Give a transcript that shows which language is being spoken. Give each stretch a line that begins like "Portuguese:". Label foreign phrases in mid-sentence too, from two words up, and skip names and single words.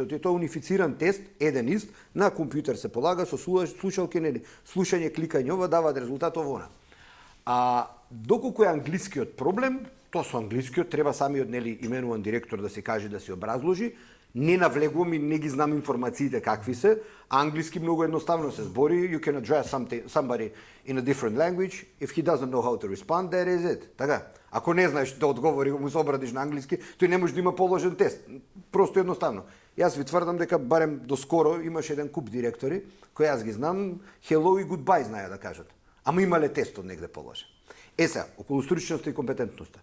Macedonian: Тоа е унифициран тест, еден ист, на компјутер се полага со слушалки, нели, слушање, кликање, ова даваат резултат ово она. А доколку е англискиот проблем, тоа со англискиот треба самиот нели именуван директор да се каже да се образложи. Не навлегувам и не ги знам информациите какви се. Англиски многу едноставно се збори.
English: You can address somebody in a different language. If he doesn't know how to respond, that is it.
Macedonian: Така. Ако не знаеш да одговори, му се обрадиш на англиски, тој не може да има положен тест. Просто едноставно. Јас ви тврдам дека барем доскоро имаше еден куп директори кои јас ги знам, hello и goodbye знаеа да кажат. Ама имале тест од негде положен. Сега, околу стручноста и компетентноста.